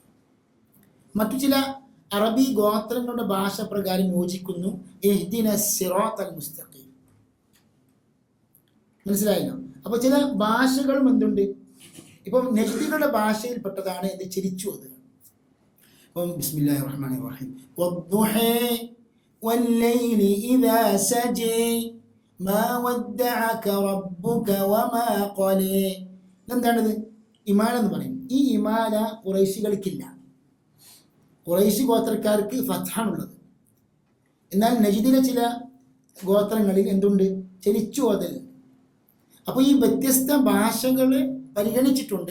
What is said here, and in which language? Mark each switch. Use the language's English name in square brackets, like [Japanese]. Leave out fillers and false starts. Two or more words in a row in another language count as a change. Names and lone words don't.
[Malayalam] മറ്റു ചില അറബി ഗോത്രങ്ങളുടെ ഭാഷ പ്രകാരം യോജിക്കുന്നു, [Arabic] اهدنا الصراط المستقيم. [Malayalam] മനസ്സിലായല്ലോ? അപ്പോൾ ചില ഭാഷകളും എന്തുണ്ട്, ഇപ്പം നെഹ്ദികളുടെ ഭാഷയിൽപ്പെട്ടതാണ് എന്ത് ചിരിച്ചു അത്. [Arabic] അപ്പം بسم الله الرحمن الرحيم والضحى والليل إذا سجى ما ودعك ربك وما قلى. [Malayalam] എന്താണിത്? ഇമാല എന്ന് പറയും. ഈ ഇമാല ഖുറൈശികൾക്കില്ല. ഖുറൈശി ഗോത്രക്കാർക്ക് ഫത്ഹാണുള്ളത്. എന്നാൽ നജിദിലെ ചില ഗോത്രങ്ങളിൽ എന്തുണ്ട്? ചലിച്ചു ഓതൽ. അപ്പോൾ ഈ വ്യത്യസ്ത ഭാഷകൾ പരിഗണിച്ചിട്ടുണ്ട്.